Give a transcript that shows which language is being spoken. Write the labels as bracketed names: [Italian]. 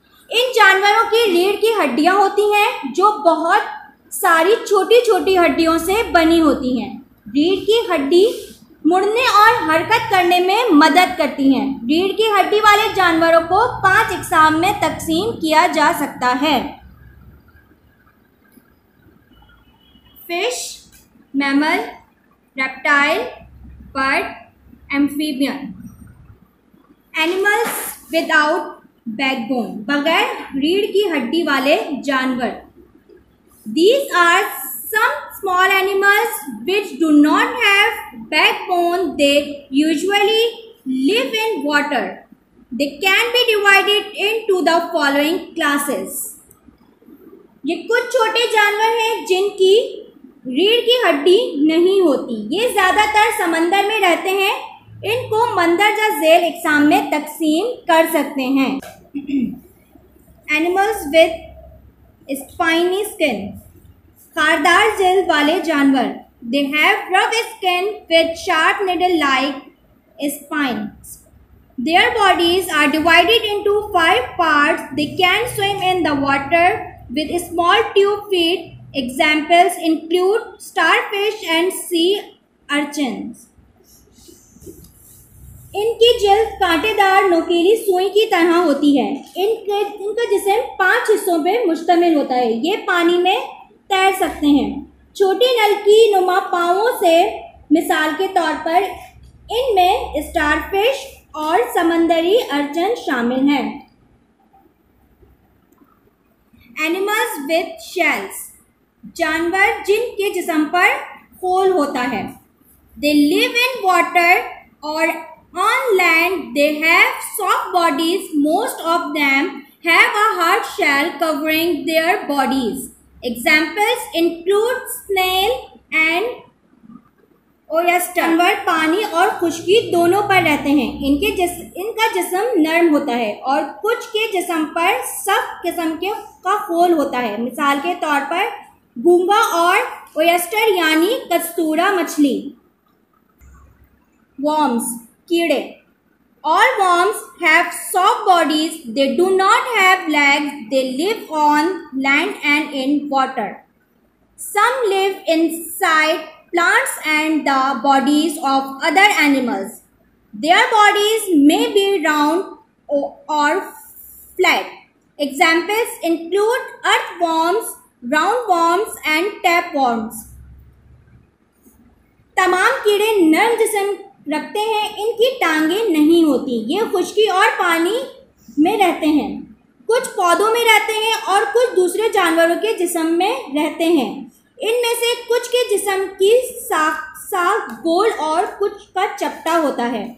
[Hindi] इन जानवरों की रीढ़ की हड्डियां होती हैं जो बहुत सारी छोटी छोटी हड्डियों से बनी होती हैं. रीढ़ की हड्डी मुड़ने और हरकत करने में मदद करती हैं. रीढ़ की हड्डी वाले जानवरों को 5 इकसाम में तकसीम किया जा सकता है. [English] Fish, mammal, reptile, bird, amphibian. Animals without backbone, [Hindi] बगैर रीढ़ की हड्डी वाले जानवर. [English] These are some small animals which do not have backbone. They usually live in water. They can be divided into the following classes. [Hindi] ये कुछ छोटे जानवर हैं जिनकी रीढ़ की हड्डी नहीं होती. ये ज़्यादातर समंदर में रहते हैं. इनको मंदरजा झेल इकसाम में तकसीम कर सकते हैं. [English] Animals with spiny skin, [Hindi] खारदार jail वाले जानवर. [English] They have rough skin with sharp needle-like spines. Their bodies are divided into 5 parts. They can swim in the water with small tube feet. Examples include starfish and sea urchins. [Hindi] इनकी जल्द कांटेदार नोकीली सुई की तरह होती है. इनका जिस्म 5 हिस्सों पे मुश्तमिल होता है. ये पानी में तैर सकते हैं. छोटी नलकी नुमा पाँवों से मिसाल के तौर पर इनमें स्टारफिश और समंदरी अर्चन शामिल हैं. [English] animals with shells, [Hindi] जानवर जिनके जिस्म पर खोल होता है। [English] They live in water or on land. They have soft bodies. Most of them have a hard shell covering their bodies. Examples include snail and oyster. [Hindi] जानवर पानी और खुश्की दोनों पर रहते हैं। इनका जिस्म नरम होता है और कुछ के जिस्म पर सख्त किस्म का खोल होता है। मिसाल के तौर पर घोंगा और ओयस्टर यानी कस्तूरा मछली। [English] Worms, कीड़े। All worms have soft bodies. They do not have legs. They live on land and in water. Some live inside plants and the bodies of other animals. Their bodies may be round or flat. Examples include earthworms, roundworms, and tapeworms. [Hindi] तमाम कीड़े नरम जिस्म रखते हैं। इनकी टांगें नहीं होती। ये खुश्की और पानी में रहते हैं। कुछ पौधों में रहते हैं और कुछ दूसरे जानवरों के जिस्म में रहते हैं। इनमें से कुछ के जिस्म की साख गोल और कुछ का चपटा होता है।